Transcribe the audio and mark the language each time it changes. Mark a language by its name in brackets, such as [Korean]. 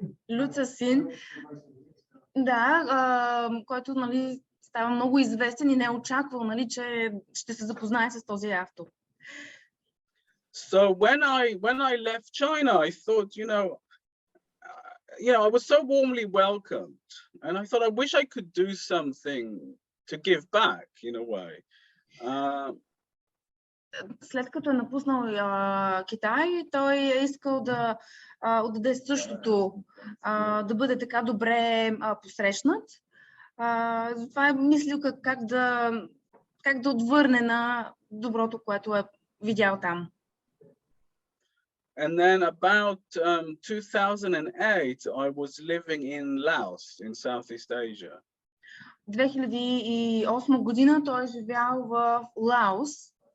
[Bulgarian] Люцасин. Да, който, нали, става много известен и не е очаквал, нали, че ще се запознае с този автор. [English] So when I left China, I thought, I was so warmly welcomed, and I thought, I wish I could do something to give back in a way. [Bulgarian] След като е напуснал Китай, той е искал да отдаде същото, да бъде така добре посрещнат. Затова е мислил как да отвърне на доброто, което е видял там. [English] And then about 2008, I was living in Laos, in Southeast Asia. [Bulgarian] 2008 година той е живял в Лаос.